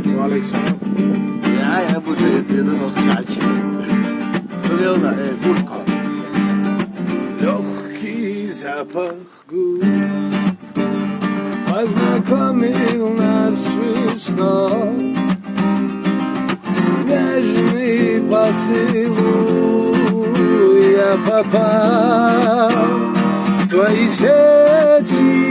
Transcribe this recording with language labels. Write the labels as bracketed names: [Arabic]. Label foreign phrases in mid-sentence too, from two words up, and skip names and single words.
[German] Alexandre. Ja, muss ich jetzt wieder noch klatschen. Leona, kurtko. [Russian] Легкий запах губ познакомил нас с весной. Нежный поцелуй, я попал в твои сети.